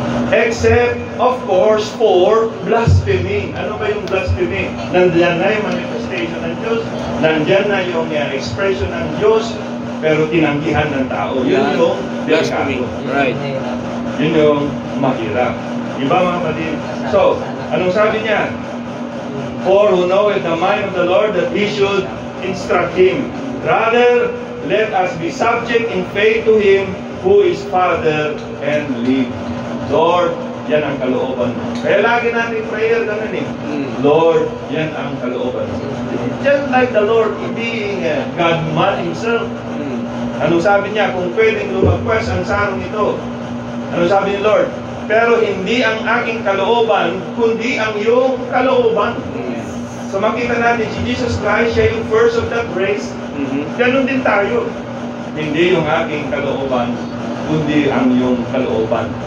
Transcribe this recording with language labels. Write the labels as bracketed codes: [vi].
[en] Except, of course, for blasphemy. [tl] Ano ba yung blasphemy? Nandiyan na yung manifestation ng Diyos. Nandiyan na yung expression ng Diyos, pero tinanggihan ng tao. Yun yung [en] blasphemy. Right. [tl] Yun yung mahirap. Diba mga kapatid? So, anong sabi niya? [en] For who knoweth the mind of the Lord that He should instruct him. Rather, let us be subject in faith to Him who is Father and live. [tl] Lord, yan ang kalooban mo. Kaya lagi natin prayer ganun eh. Lord, yan ang kalooban mo. [en] Just like the Lord being God-man Himself. [tl] Anong sabi niya? Kung pwedeng lumagpas ang sarong ito. Anong sabi ni Lord? Pero hindi ang aking kalooban, kundi ang iyong kalooban. So makita natin, si Jesus Christ, siya yung [en] first of that grace. [tl] Ganun din tayo. Hindi yung aking kalooban, kundi ang iyong kalooban.